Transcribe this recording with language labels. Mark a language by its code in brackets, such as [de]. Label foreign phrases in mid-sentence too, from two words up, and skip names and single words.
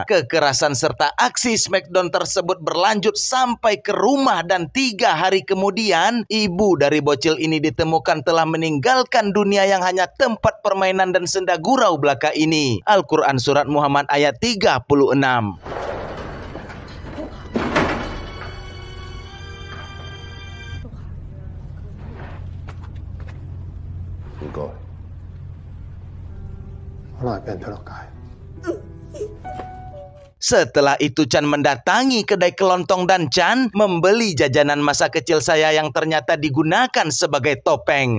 [id] Kekerasan serta aksi smackdown tersebut berlanjut sampai ke rumah, dan 3 hari kemudian ibu dari bocil ini ditemukan telah meninggalkan dunia yang hanya tempat permainan dan senda gurau belaka ini. Al-Quran Surat Muhammad ayat 36. Enggak. [yue] 可能係俾人推落街。 [id] Setelah itu Chan mendatangi kedai kelontong dan Chan membeli jajanan masa kecil saya yang ternyata digunakan sebagai topeng.